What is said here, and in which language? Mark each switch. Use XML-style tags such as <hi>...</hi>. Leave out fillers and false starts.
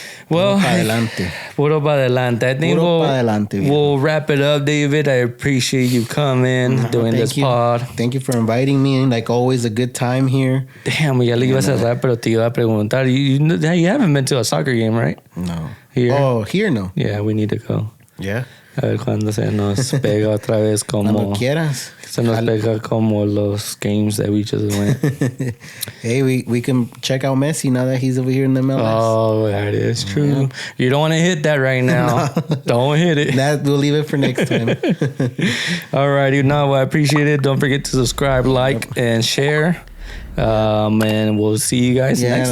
<es>Well, puro pa adelante.</es> <en>I think we'll wrap it up, David. I appreciate you coming, doing this pod. Thank you for inviting me. And like always, a good time here.</en> <es>Damn, ya le iba a cerrar, pero te iba a preguntar.</es> <en>You haven't been to a soccer game, right? No. Here? Oh, here no. Yeah, we need to go. Yeah.</en> <es>A ver cuándo se nos pega otra vez como... Cuando quieras. Se nos pega como los</es> <en>games that we just went. Hey, we can check out Messi now that he's over here in the MLS. Oh, that is true. Yeah. You don't want to hit that right now. No. Don't hit it. We'll leave it for next time. All righty. No, I appreciate it. Don't forget to subscribe, like, and share. And we'll see you guys next time.</en>